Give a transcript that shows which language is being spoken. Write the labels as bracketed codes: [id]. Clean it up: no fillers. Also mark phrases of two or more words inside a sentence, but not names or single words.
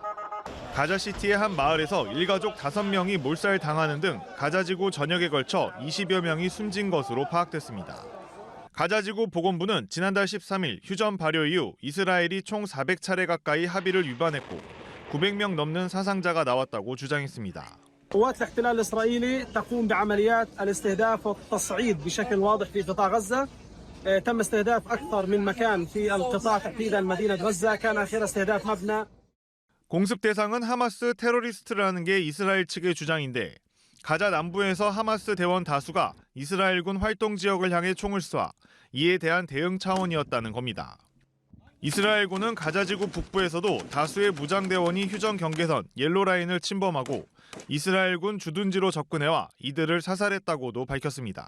[ko] 가자시티의 한 마을에서 일가족 5명이 몰살당하는 등 가자지구 전역에 걸쳐 20여 명이 숨진 것으로 파악됐습니다. 가자지구 보건부는 지난달 13일 휴전 발효 이후 이스라엘이 총 400차례 가까이 합의를 위반했고 900명 넘는 사상자가 나왔다고 주장했습니다. [ar] قوات الاحتلال الإسرائيلي تقوم بعمليات الاستهداف والتصعيد بشكل واضح في قطاع غزة. تم استهداف أكثر من مكان في القطاع تحديدا مدينة غزة. كان آخر استهداف مبنى. [ko] 공습 대상은 하마스 테러리스트라는 게 이스라엘 측의 주장인데 가자 남부에서 하마스 대원 다수가 이스라엘군 활동 지역을 향해 총을 쏴 이에 대한 대응 차원이었다는 겁니다. 이스라엘군은 가자지구 북부에서도 다수의 무장대원이 휴전 경계선 옐로라인을 침범하고 이스라엘군 주둔지로 접근해와 이들을 사살했다고도 밝혔습니다.